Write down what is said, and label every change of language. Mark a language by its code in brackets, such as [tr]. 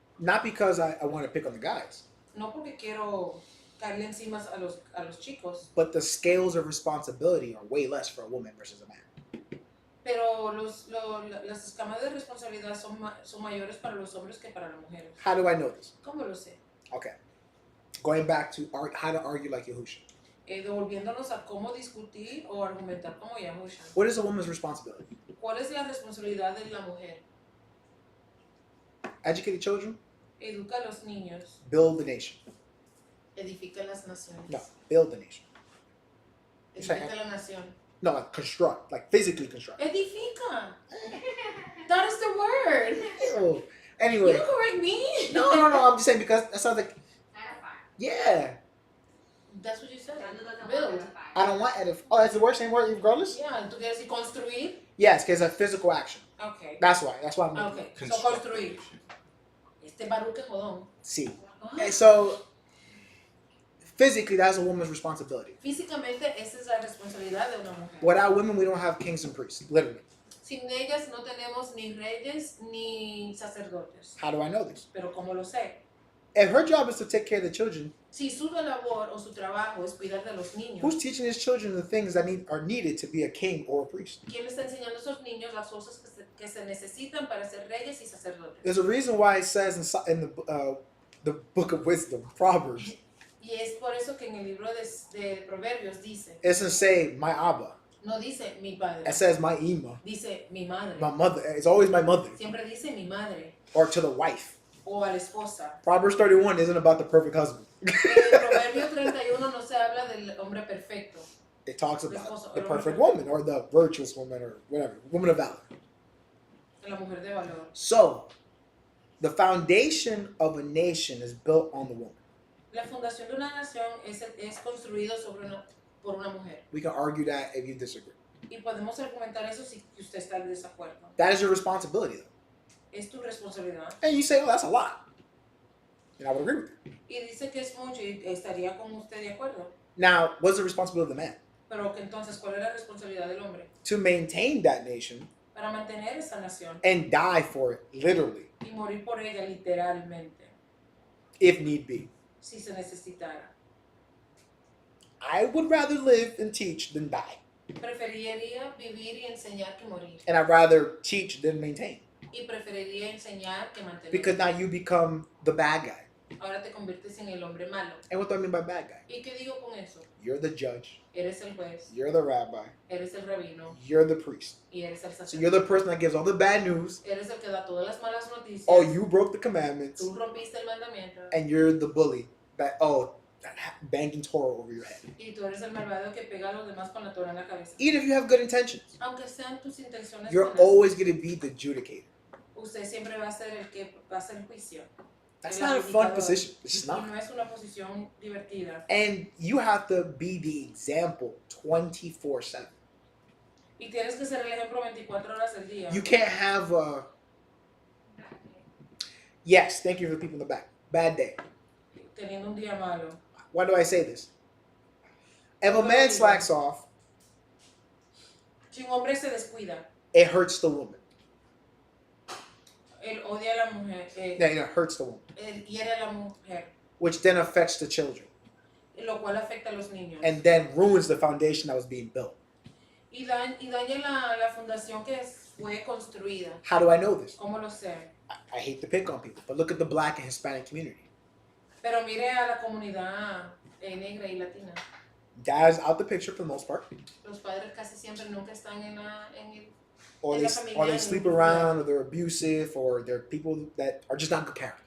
[en] Not because I want to pick on the guys, [es] No porque quiero caerle encima a los chicos, [en] but the scales of responsibility are way less for a woman versus a man. [es] pero las escamas de responsabilidad son mayores para los hombres que para las mujeres. [en] How do I know this? [es] ¿Cómo lo sé? [en] Okay. Going back to how to argue like Yahusha. [es] Devolviéndonos a cómo discutir o argumentar como Yahusha. [en] What is a woman's responsibility? [es] ¿Cuál es la responsabilidad de la mujer? [en] Educate the children, [es] Educa a los niños, [en] build the nation. [es] edifica las naciones. [en] No, build the nation. [es] Edifica la nación. [en] No, like construct, like physically construct. Edifica. That is the word. Ew. Anyway. You correct me. No, I'm just saying because that sounds like, yeah. That's what you said. Build. I don't want edify. Oh, that's the worst same word regardless? [es] Yeah, ¿tú quieres decir construir? [en] Yes, because it's a physical action. Okay. That's why I'm making Okay, it. [es] so construir. Este baruque jodón. [en] See. Ah. And so, physically, that's a woman's responsibility. [es] Físicamente, esa es la responsabilidad de una mujer. [en] Without women, we don't have kings and priests, literally. [es] Sin ellas no tenemos ni reyes ni sacerdotes. [en] How do I know this? [es] Pero ¿cómo lo sé? [en] If her job is to take care of the children, [es] Si su labor o su trabajo es cuidar de los niños, [en] who's teaching his children the things that are needed to be a king or a priest? [es] ¿quién le está enseñando a esos niños las cosas que se necesitan para ser reyes y sacerdotes? [en] There's a reason why it says in the book of wisdom, Proverbs, [es] Y es por eso que en el libro de Proverbios dice, [en] it doesn't say my Abba. [es] no dice mi padre, [en] It says my Ima, [es] dice mi madre. [en] my mother. It's always my mother [es] Siempre dice mi madre [en] or to the wife. [es] o a la esposa. [en] Proverbs 31 isn't about the perfect husband. [es] En el Proverbio 31 no se habla del hombre perfecto, [en] It talks about the perfect woman or the virtuous woman or whatever, woman of valor. [es] de la mujer de valor. [en] So, the foundation of a nation is built on the woman. [es] La fundación de una nación es construido por una mujer. [en] We can argue that if you disagree. [es] Y podemos argumentar eso si usted está en desacuerdo. [en] That is your responsibility, though. [es] Es tu responsabilidad. [en] And you say, oh, that's a lot. And I would agree with you. [es] Y dice que es mucho y estaría con usted de acuerdo. [en] Now, what's the responsibility of the man? [es] Pero que entonces, ¿cuál es la responsabilidad del hombre? [en] To maintain that nation [es] Para mantener esa nación [en] and die for it, literally, [es] y morir por ella literalmente, [en] if need be. [es] si se necesitara. [en] I would rather live and teach than die. [es] Preferiría vivir y enseñar que morir. [en] And I'd rather teach than maintain. [es] Y preferiría enseñar que mantener. [en] Because now you become the bad guy. [es] Ahora te conviertes en el hombre malo. [en] And what do I mean by bad guy? [es] ¿Y qué digo con eso? [en] You're the judge. [es] Eres el juez, [en] You're the rabbi. [es] eres el rabino [en] You're the priest. [es] y eres el [en] So [es] sacerdote. [en] you're the person that gives all the bad news. [es] Eres el que da todas las malas noticias. [en] Oh, you broke the commandments. [es] Tú rompiste el mandamiento. [en] And you're the bully that, banging Torah over your head. [es] Y tú eres el malvado que pega a los demás con la Torah en la cabeza. [en] Even if you have good intentions, [es] Aunque sean tus intenciones [en] you're [es] buenas, [en] always going to be the adjudicator. [es] usted siempre va a ser el que va a hacer juicio. [en] That's [es] El [en] not a fun [es] adjudicador. [en] position. It's just [es] Y [en] not. [es] no es una posición divertida. [en] And you have to be the example 24/7. [es] Y tienes que ser el ejemplo 24 horas del día. [en] You can't have yes, thank you for the people in the back. Bad day. [es] Teniendo un día malo. [en] Why do I say this? If a man slacks off, [es] Si un hombre se descuida, [en] it hurts the woman. [es] él odia a la mujer, [en] It hurts the woman, [es] él hiere a la mujer, [en] which then affects the children, [es] lo cual afecta a los niños. [en] and then ruins the foundation that was being built. [es] Y daña la fundación que fue construida. [en] How do I know this? [es] ¿Cómo lo sé? [en] I hate to pick on people, but look at the Black and Hispanic community. [es] Pero mire a la comunidad negra y latina. [en] Dad's out the picture for the most part, [es] Los padres casi siempre nunca están en el... [en] or [es] En [en] they [es] la familia [en] or they [es] ni [en] sleep [es] ningún [en] around, or they're abusive, or they're people that are just not good character.